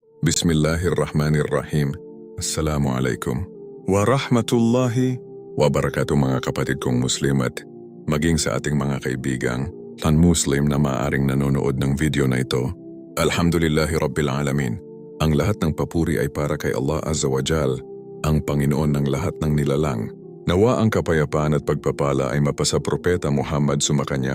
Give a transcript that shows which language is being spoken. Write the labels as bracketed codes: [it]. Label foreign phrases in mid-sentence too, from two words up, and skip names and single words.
[tl] Bismillahirrahmanirrahim. Assalamualaikum. [ar] ورحمة الله وبركاته [tl] mga kapatid kong Muslim at maging sa ating mga kaibigang non-Muslim na maaaring nanonood ng video na ito. [ar] الحمد لله رب العالمين. [tl] Ang lahat ng papuri ay para kay Allah [ar] عز وجل, [tl] ang Panginoon ng lahat ng nilalang. Nawa ang kapayapaan at pagpapala ay mapasa Propeta Muhammad sumakanya.